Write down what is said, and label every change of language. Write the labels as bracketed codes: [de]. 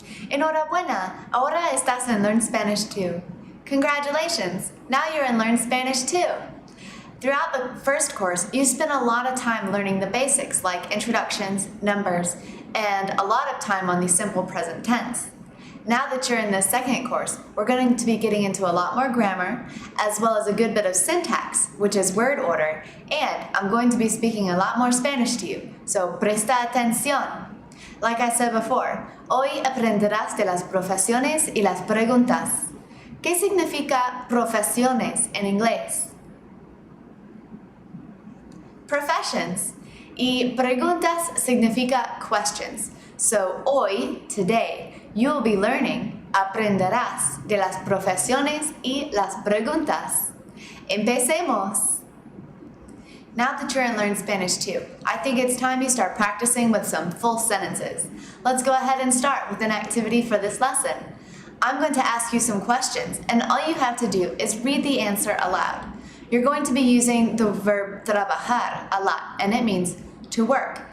[es] Enhorabuena! Ahora estás en Learn Spanish 2. [en] Congratulations! Now you're in Learn Spanish 2. Throughout the first course, you spent a lot of time learning the basics like introductions, numbers, and a lot of time on the simple present tense. Now that you're in the second course, we're going to be getting into a lot more grammar, as well as a good bit of syntax, which is word order, and I'm going to be speaking a lot more Spanish to you, so [es] presta atención. [en] Like I said before, [es] hoy aprenderás de las profesiones y las preguntas. ¿Qué significa profesiones en inglés? Professions. Y preguntas significa questions. So hoy, [en] today, you'll be learning, [es] aprenderás de las profesiones y las preguntas. Empecemos! [en] Now that you're in Learn Spanish 2, I think it's time you start practicing with some full sentences. Let's go ahead and start with an activity for this lesson. I'm going to ask you some questions, and all you have to do is read the answer aloud. You're going to be using the verb trabajar a lot, and it means to work.